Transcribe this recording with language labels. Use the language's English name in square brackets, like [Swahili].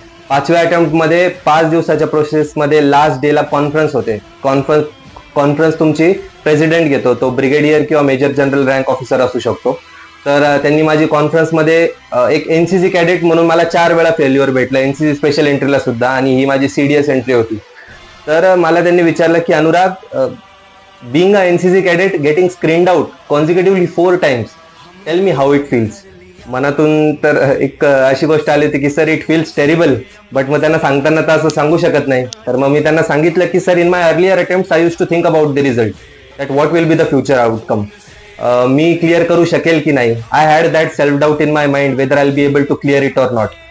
[Marathi] 5व्या अटेम्प्टमध्ये 5 दिवसाच्या प्रोसेसमध्ये लास्ट डेला कॉन्फरन्स होते. कॉन्फरन्स तुमची प्रेसिडेंट घेतो, तो ब्रिगेडियर किंवा मेजर जनरल रँक ऑफिसर असू शकतो. तर त्यांनी माझी कॉन्फरन्समध्ये एक NCC कॅडेट म्हणून मला 4 वेळा फेल्युअर भेटलं, NCC स्पेशल एंट्रीला सुद्धा, आणि ही माझी CDS एंट्री होती. तर मला त्यांनी विचारलं की Anurag, [English] being a NCC cadet getting screened out consecutively 4 times, tell me how it feels. [Marathi] मनातून तर एक अशी गोष्ट आली होती की sir [English] it feels terrible, but [Marathi] मग त्यांना सांगताना तर असं सांगू शकत नाही. तर मग मी त्यांना सांगितलं की sir, [English] In my earlier attempts I use to think about the result, that what will be the future outcome. [Marathi] मी clear करू शकेल की नाही. [English] I had that self doubt in my mind whether I will be able to clear it or not.